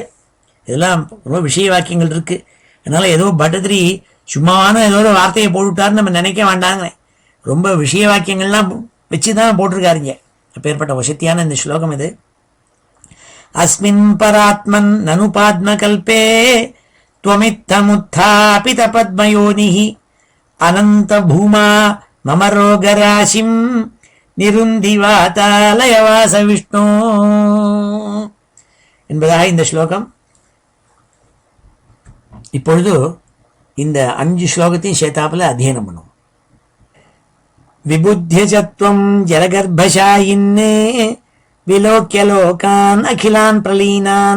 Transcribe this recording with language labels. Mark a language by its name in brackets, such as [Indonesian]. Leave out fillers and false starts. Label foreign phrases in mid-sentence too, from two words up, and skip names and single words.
[Tamil] இதெல்லாம் ரொம்ப விஷய வாக்கியங்கள் இருக்குது. அதனால் ஏதோ பட்டத்திரி சும்மாவான ஏதோ ஒரு வார்த்தையை போட்டுவிட்டாருன்னு நம்ம நினைக்க வேண்டாங்க. ரொம்ப விஷய வாக்கியங்கள்லாம் வச்சு தான் போட்டிருக்காருங்க. அப்பேற்பட்ட வசத்தியான இந்த ஸ்லோகம் இது. [Sanskrit] अस्मिन् परात्मन् ननुपाद्मकल्पे त्वमित्थमुत्थापित पद्मयोनिः अनंत भूमा मम रोगराशिं निरुन्धिवातालयवास विष्णु [Tamil] என்பதாக இந்த ஸ்லோகம். இப்பொழுது இந்த 5 ஸ்லோகத்தையும் சேத்தாப்புல அத்தியனம் பண்ணுவோம். [Sanskrit] विबुध्यजत्वं जलगर्भशायिने विलोक्य लोकान् अखिलान् प्रलीनान्.